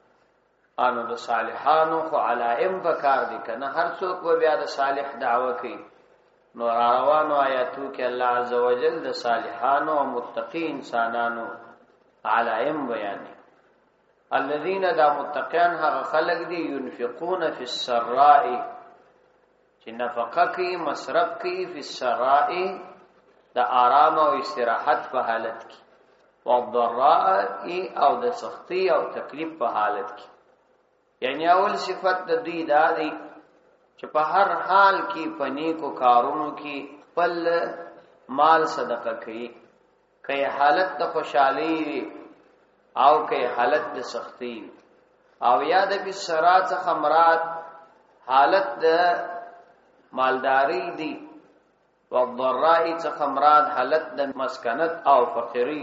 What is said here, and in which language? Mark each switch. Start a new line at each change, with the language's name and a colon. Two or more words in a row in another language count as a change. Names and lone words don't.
Pashto: انو د صالحانو خو علائم پکار دي کنه، هر څوک به بیا د صالح دعوه کوي. نو روانو آیاتو کې الله عزوجل د صالحانو او متقی انسانانو علائم بیانوي. الذين دا متقین هغه خلق دي
Arabic: ينفقون في السراء،
Pashto: چې نفقه کوي مصرف کوي
Arabic: في السراء
Pashto: د آرام او استراحت په حالت کې، والضراء او د سختی او تکلیف په حالت کې. یعنی اول صفت د دوی دا دی چې په هر حال کې پنی کو کارونو کې خپل مال صدقه کوي، کله حالت د خوشحالي او که حالت د سختی، او یاد به سرات څخه مراد حالت د مالداری دی، والضراء څخه مراد حالت د مسکنت او فقری.